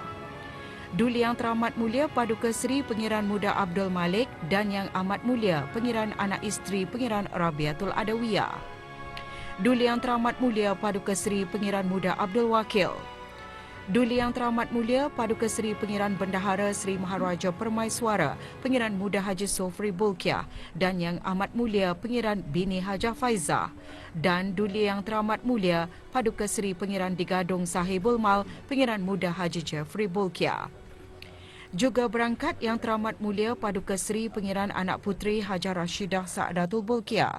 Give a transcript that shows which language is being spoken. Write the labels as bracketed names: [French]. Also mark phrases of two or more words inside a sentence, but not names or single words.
[Malay] Duli Yang Teramat Mulia Paduka Sri Pangeran Muda Abdul Malik dan Yang Amat Mulia Pangeran Anak Isteri Pangeran Rabiatul Adawiyah. Duli Yang Teramat Mulia Paduka Sri Pangeran Muda Abdul Wakil. Duli Yang Teramat Mulia Paduka Sri Pangeran Bendahara Sri Maharaja Permaiswara Pangeran Muda Haji Sofri Bolkiah, dan Yang Amat Mulia Pangeran Bini Hajah Faizah. Dan Duli Yang Teramat Mulia Paduka Sri Pangeran Digadong Sahibul Mal Pangeran Muda Haji Jeffrey Bolkiah. Juga berangkat Yang Teramat Mulia Paduka Sri Pangeran Anak Putri Hajah Rashidah Sa'adatul Bolkiah.